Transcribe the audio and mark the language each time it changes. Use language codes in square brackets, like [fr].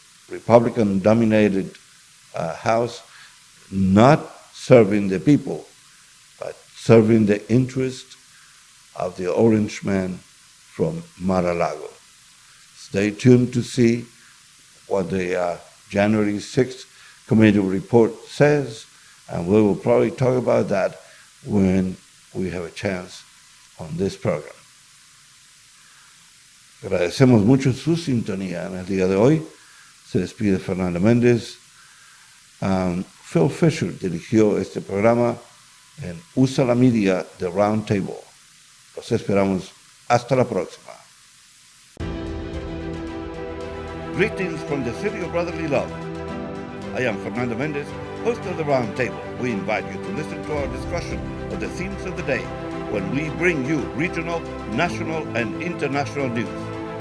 [en] Republican-dominated House, not serving the people, but serving the interest of the orange man from Mar-a-Lago. Stay tuned to see what the January 6th committee report says, and we will probably talk about that when we have a chance on this program. [es] Agradecemos mucho su sintonía en el día de hoy. Se despide Fernando Mendez. Phil Fisher dirigió este programa en Usala Media de Roundtable. Los esperamos hasta la próxima. [en] Greetings from the city of brotherly love. I am Fernando Mendez, host of the Roundtable. We invite you to listen to our discussion of the themes of the day when we bring you regional, national, and international news.